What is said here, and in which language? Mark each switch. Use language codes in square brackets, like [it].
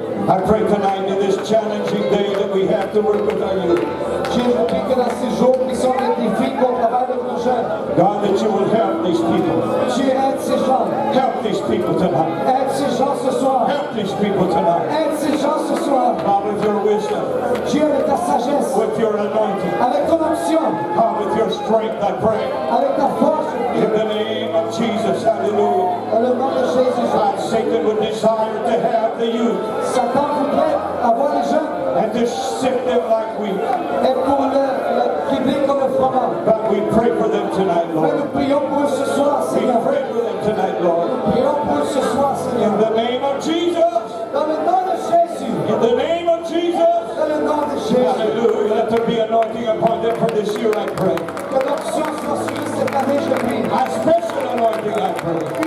[en] I pray tonight in this challenging day that we have to work with our youth. [fr] Dieu, je prie que dans ces jours qui sont des défis qu'on travaille avec nos jeunes, [en] God, that you will help these people. [fr] Dieu aide ces gens. [en] Help these people tonight. [fr] Aide ces gens ce soir. [en] Help these people tonight. [fr] Aide ces gens ce soir. [en] God, with your wisdom, [fr] Dieu, avec ta sagesse, [en] with your anointing, [fr] avec ton onction, [en] God, with your strength, I pray. [fr] avec ta force, je [en] In [fr] prie. [en] the name of Jesus, hallelujah. [fr] Dans le nom de Jésus, je [en] God, Satan would desire to have the youth [fr] Satan voudrait avoir les jeunes [en] and to sift them like wheat. [fr] et pour le kibler comme le fromage. [en] But we pray for them tonight, [fr] Mais [en] Lord. [fr] nous prions pour eux ce soir, [en] We [fr] Seigneur. [en] pray for them tonight, Lord. [fr] Prions pour eux ce soir, Seigneur. [en] In the name of Jesus. [fr] Dans le nom de Jésus. [en] In the name of Jesus. [fr] Dans le nom de Jésus. [en] Hallelujah. Let there be anointing upon them for this year, I pray. [fr] Que l'onction soit sur eux cette année, je prie. [en] A special anointing, I pray.